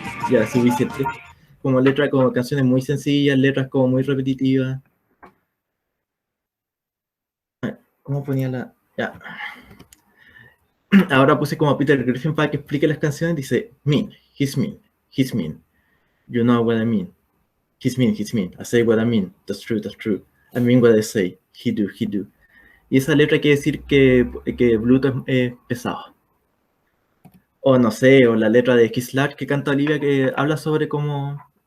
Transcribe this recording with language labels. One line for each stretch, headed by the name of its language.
Spanish: Ya, suficiente. Como letra, como canciones muy sencillas, letras como muy repetitivas. ¿Cómo ponía la...? Ya. Ahora puse como a Peter Griffin para que explique las canciones. Dice,
English: mean, he's mean, he's mean. You know what I mean. He's mean, he's mean. I say what I mean. That's true, that's true. I mean what I say. He do, he do.
Spanish: Y esa letra quiere decir que Bluto es pesado. O no sé, o la letra de Kiss Large que canta Olivia que habla sobre cómo...